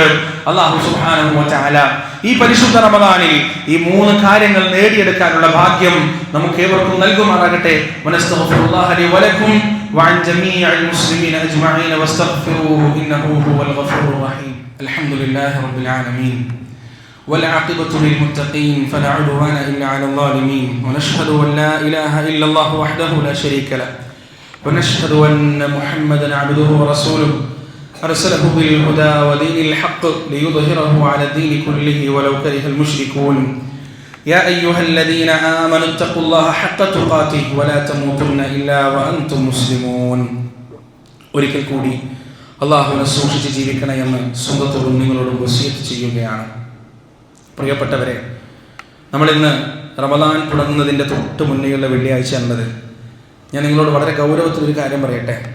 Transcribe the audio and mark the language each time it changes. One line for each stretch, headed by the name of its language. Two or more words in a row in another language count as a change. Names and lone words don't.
Arabic: الله سبحانه وتعالى
Malayalam: ഈ പരിശുദ്ധ റമദാനിൽ ഈ 3 കാര്യങ്ങൾ നേടിയെടുക്കാനുള്ള ഭാഗ്യം നമുക്ക് ഏവർക്കും നൽകുമാറാകട്ടെ.
Arabic: ونستغفر الله لي ولكم وعن جميع المسلمين أجمعين واستغفروه إنه هو الغفور الرحيم. الحمد لله رب العالمين والعاقبة للمتقين فلا عدوان إلا على الظالمين ونشهد أن لا إله إلا الله وحده لا شريك له ونشهد أن محمدا عبده ورسوله أرسله بالهدى ودين الحق ليظهره على الدين كله ولو كره المشركون يا أيها الذين آمنوا اتقوا الله حق تقاته ولا تموتن إلا وأنتم مسلمون.
Malayalam: ഒരിക്കൽ കൂടി അല്ലാഹുവിനെ സൂക്ഷിച്ച് ജീവിക്കണമെന്ന് സ്വന്തത്തോടും നിങ്ങളോടും വസിയത്ത് ചെയ്യുകയാണ്. പ്രിയപ്പെട്ടവരെ, നമ്മളിന്ന് റമദാൻ തുടങ്ങുന്നതിൻ്റെ തൊട്ട് മുന്നേയുള്ള വെള്ളിയാഴ്ച എന്നത്, ഞാൻ നിങ്ങളോട് വളരെ ഗൗരവത്തിലൊരു കാര്യം പറയട്ടെ.